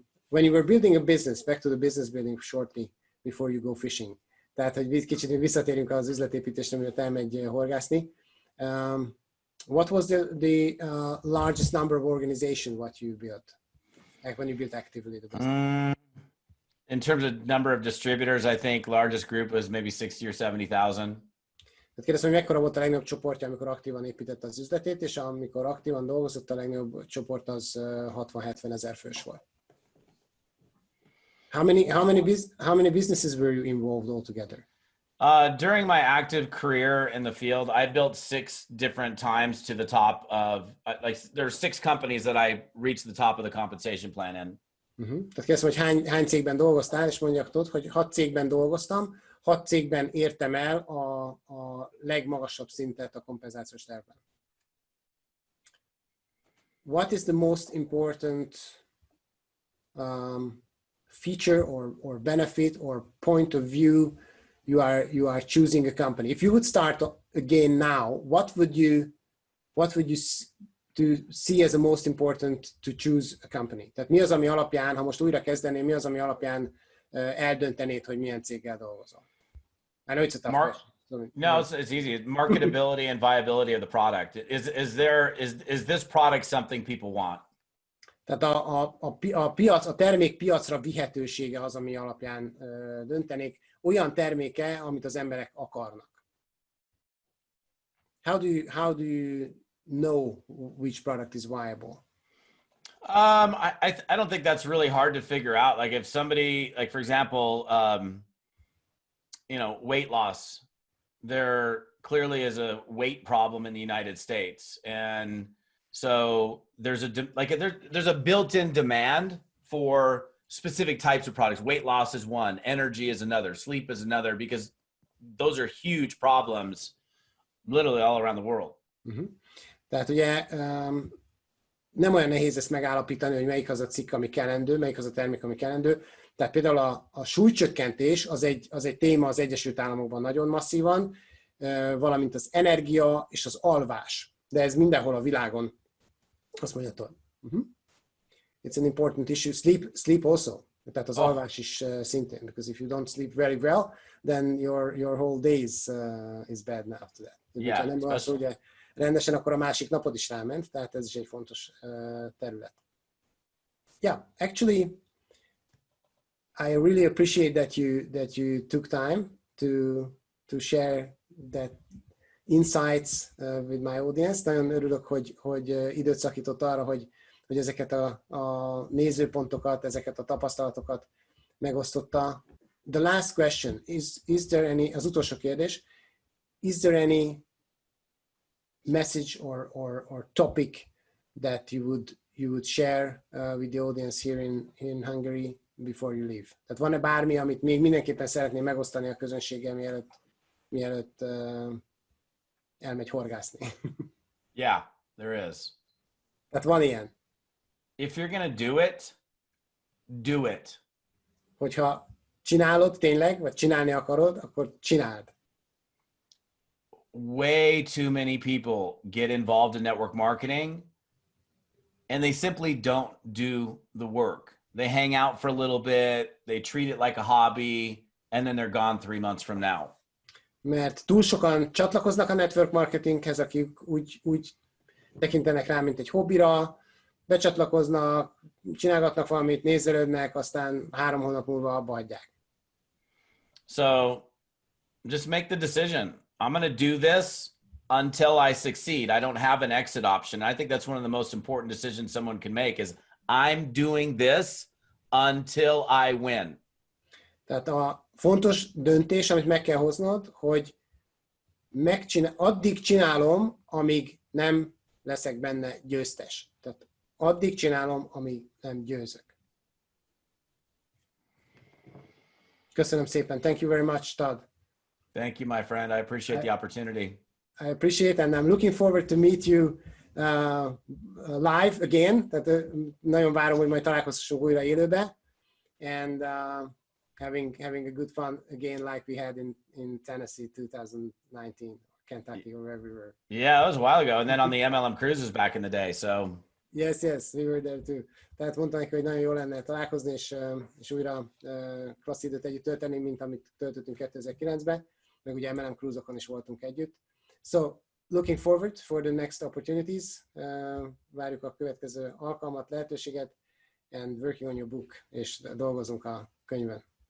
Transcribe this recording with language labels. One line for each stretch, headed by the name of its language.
English: When you were building a business, back to the business building shortly before you go fishing.
Hungarian: Tehát, hogy kicsit visszatérünk az üzletépítésre, mielőtt elmegy horgászni.
English: What was the largest number of organization what you built? Like when you built actively the business? In terms of number of distributors, I think largest group was maybe 60 or 70,000.
Hungarian: Tehát kérdeztem, hogy mekkora volt a legnagyobb csoportja, amikor aktívan építette az üzletét, és amikor aktívan dolgozott, a legnagyobb csoport az 60-70 ezer fős volt.
English: How many businesses were you involved altogether? During my active career in the field, I built 6 different times to the top of, like, there's 6 companies that I reached the top of the compensation plan in.
Hungarian: Tehát kérdeztem, hogy hány cégben dolgoztál, és mondjak Todd, hogy 6 cégben dolgoztam, 6 cégben értem el a legmagasabb szintet a kompenzációs tervben.
English: What is the most important feature or benefit or point of view you are choosing a company? If you would start again now, what would you see as the most important to choose a company?
Hungarian: Tehát mi az, ami alapján, ha most újra kezdeném, mi az, ami alapján eldöntenéd, hogy milyen céggel dolgozol?
English: I know it's a tough question. No, it's easy. Marketability and viability of the product. Is this product something people want?
Hungarian: Tehát a termék piacra vihetősége az, ami alapján döntenék. Olyan terméke, amit az emberek akarnak.
English: How do you know which product is viable? I don't think that's really hard to figure out. Like if somebody, like for example, weight loss, there clearly is a weight problem in the United States. And so there's a built-in demand for specific types of products. Weight loss is one, energy is another, sleep is another, because those are huge problems literally all around the world.
Hungarian: Tehát ugye nem olyan nehéz ezt megállapítani, hogy melyik az a cikk, ami kellendő, melyik az a termék, ami kellendő. Tehát például a súlycsökkentés az egy téma az Egyesült Államokban nagyon masszívan, valamint az energia és az alvás. De ez mindenhol a világon. Azt mondja Todd.
English: It's an important issue. Sleep also.
Hungarian: Tehát az alvás is szintén,
English: because if you don't sleep very well, then your whole day is bad now after that. Yeah,
Hungarian: ha nem alszol ugye rendesen, akkor a másik napod is ráment, tehát ez is egy fontos terület.
English: Yeah, actually, I really appreciate that you took time to share that insights with my audience.
Hungarian: Nagyon örülök, hogy időt szakított arra, hogy ezeket a nézőpontokat, ezeket a tapasztalatokat megosztotta.
English: The last question is there any,
Hungarian: az utolsó kérdés,
English: is there any message or topic that you would share with the audience here in Hungary before you leave?
Hungarian: Tehát van-e bármi, amit még mindenképpen szeretném megosztani a közönséggel, mielőtt elmegy horgászni?
English: Yeah, there is.
Hungarian: Tehát van ilyen.
English: If you're gonna do it, do it.
Hungarian: Hogyha csinálod tényleg, vagy csinálni akarod, akkor csináld.
English: Way too many people get involved in network marketing and they simply don't do the work. They hang out for a little bit, they treat it like a hobby, and then they're gone 3 months from now.
Hungarian: Mert túl sokan csatlakoznak a network marketinghez, akik úgy tekintenek rá, mint egy hobbira, becsatlakoznak, csinálgatnak valamit, nézelődnek, aztán 3 hónap múlva abba hagyják.
English: So just make the decision. I'm going to do this until I succeed. I don't have an exit option. I think that's one of the most important decisions someone can make is I'm doing this until I win.
Hungarian: Tehát a fontos döntés, amit meg kell hoznod, hogy addig csinálom, amíg nem leszek benne győztes. Tehát addig csinálom, amíg nem győzök. Köszönöm szépen.
English: Thank you very much, Todd. Thank you, my friend. I appreciate the opportunity. I appreciate, and I'm looking forward to meet you live again.
Hungarian: Tehát nagyon várom, hogy majd találkozhassunk újra élőbe,
English: and having a good fun again like we had in Tennessee 2019, Kentucky, or everywhere. Yeah, that was a while ago, and then on the MLM cruises back in the day. So yes, we were there too.
Hungarian: Tehát mondtam neki, hogy nagyon jó lenne találkozni, és újra klassz időt együtt tölteni, mint amit töltöttünk 2009-ben, meg ugye MLM cruise-okon is voltunk együtt.
English: So, looking forward for the next opportunities.
Hungarian: Várjuk a következő alkalmat, lehetőséget,
English: and working on your book,
Hungarian: és dolgozunk a könyvön.